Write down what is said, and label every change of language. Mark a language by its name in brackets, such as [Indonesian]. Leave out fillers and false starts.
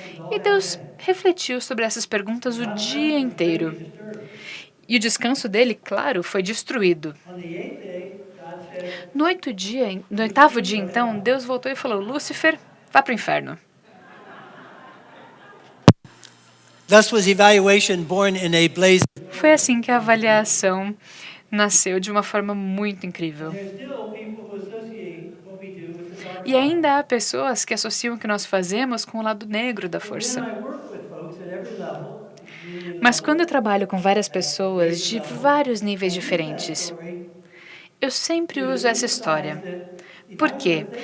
[Portuguese] E Deus refletiu sobre essas perguntas o dia inteiro. E o descanso dele, claro, foi destruído. No oitavo dia, então, Deus voltou e falou: Lúcifer, vá para o inferno. [English] Thus was evaluation born in a blaze. [Portuguese] Foi assim que a avaliação nasceu de uma forma muito incrível. E ainda há pessoas que associam o que nós fazemos com o lado negro da força. Mas quando eu trabalho com várias pessoas de vários níveis diferentes, eu sempre uso essa história. Por quê?